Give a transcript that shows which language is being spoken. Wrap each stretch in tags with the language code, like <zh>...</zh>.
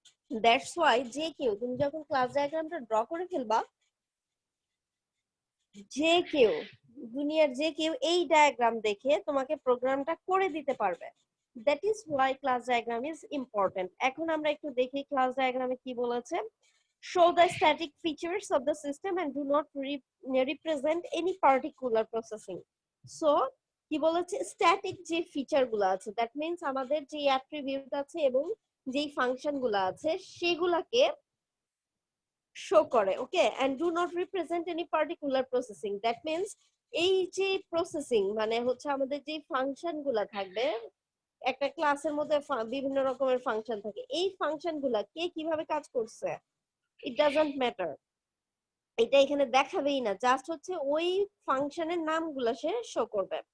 <en>that's why</en> <bn>যে কেউ তুমি যখন ক্লাস ডায়াগ্রামটা ড্র করে ফেলবা, যে কেউ, দুনিয়ার যে কেউ এই ডায়াগ্রাম দেখে তোমাকে প্রোগ্রামটা করে দিতে পারবে।</bn> <en>That is why class diagram is important.</en> <bn>এখন আমরা একটু দেখি ক্লাস ডায়াগ্রামে কি বলেছে।</bn> <en>Show the static features of the system and do not represent any particular processing.</en> <bn>So কি বলেছে, স্ট্যাটিক যে ফিচার গুলো আছে,</bn> <en>that means</en> <bn>আমাদের যে অ্যাট্রিবিউট আছে এবং যেই ফাংশন গুলো আছে সেগুলাকে শো করে। ওকে,</bn> <en>and do not represent any particular processing, that means</en> <bn>এই যে প্রসেসিং মানে হচ্ছে আমাদের যে ফাংশন গুলা থাকবে, একটা ক্লাসের মধ্যে বিভিন্ন রকমের ফাংশন থাকে, এই ফাংশন গুলা কে কিভাবে কাজ করছে</bn> <en>it doesn't matter,</en> <bn>এটা এখানে দেখাবেই না, জাস্ট হচ্ছে ওই ফাংশনের নামগুলো সে শো করবে।</bn>